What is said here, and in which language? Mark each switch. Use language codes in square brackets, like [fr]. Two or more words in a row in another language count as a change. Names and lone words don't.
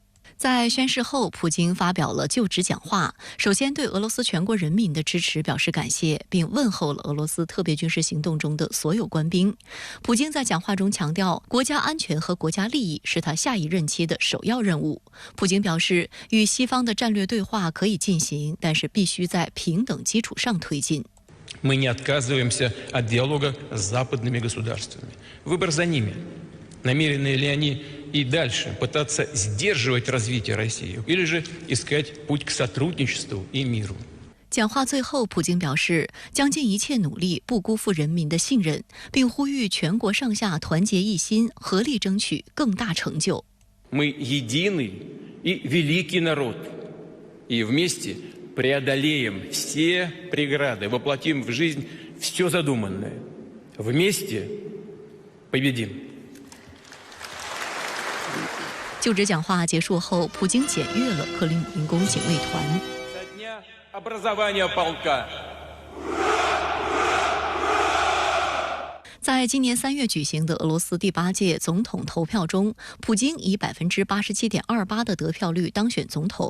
[zh] 在宣誓后，普京发表了就职讲话，首先对俄罗斯全国人民的支持表示感谢，并问候了俄罗斯特别军事行动中的所有官兵。普京在讲话中强调，国家安全和国家利益是他下一任期的首要任务。普京表示，与西方的战略对话可以进行，但是必须在平等基础上推进。 [ru] Мы не отказываемся от диалога с западными государствами. Выбор за ними. Намерены ли они и дальше пытаться сдерживать развитие России, или же искать путь к сотрудничеству и миру? [zh] 讲话最后，普京表示将尽一切努力，不辜负人民的信任，并呼吁全国上下团结一心，合力争取更大成就。 [ru] Мы единый и великий народ, и вместе преодолеем все преграды, воплотим в жизнь все задуманное. Вместе победим. [zh] 就职讲话结束后，普京检阅了克里姆林宫警卫团。在今年3月举行的俄罗斯第8届总统投票中，普京以87.28%的得票率当选总统。